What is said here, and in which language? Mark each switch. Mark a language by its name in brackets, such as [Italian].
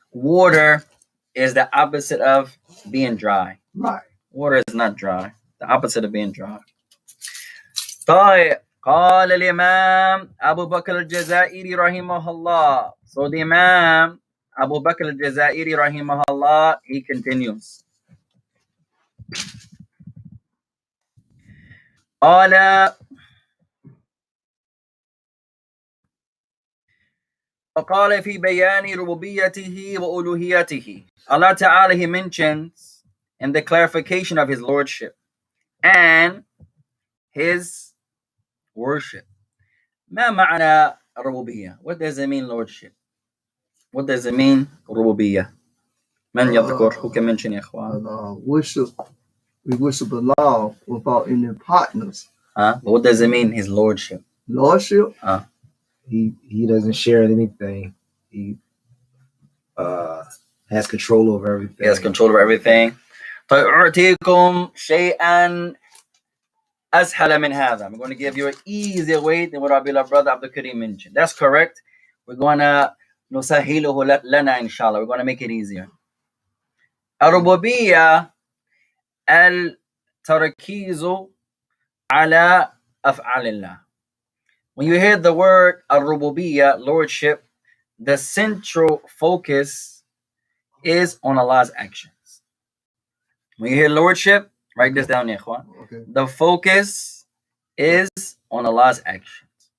[English] Water is the opposite of being dry. Right. Water is not dry. The opposite of being dry. [Arabic] طيب. قال الإمام أبو بكر الجزائري رحمه الله. [English] So the Imam Abu Bakr Al-Jazaairee rahimahullah, he continues. [Arabic] قال وقال في بيان ربوبيته وألوهيته. [English] Allah Ta'ala, he mentions in the clarification of his lordship and his worship. [Arabic] ما معنى الربوبية? [English] What does it mean lordship? What does it mean ربوبية? [Arabic] من يذكر? [English] Who can mention [Arabic] يا إخوان? [English] We worship Allah without any partners. But what does it mean his lordship? Lordship? He doesn't share anything. He has control over everything. He has control over everything. [Arabic] طيب أعطيكم شيئا أسهل من هذا. [English] I'm going to give you an easier way than what our beloved brother Abdul Karim mentioned. That's correct. We're going to [Arabic] نسهله لنا إن شاء الله. [English] We're going to make it easier. [Arabic] الربوبية التركيز على أفعال الله. [English] When you hear the word الربوبية, lordship, the central focus is on Allah's actions. When you hear lordship, write this down, ikhwan. Okay. The focus is on Allah's actions.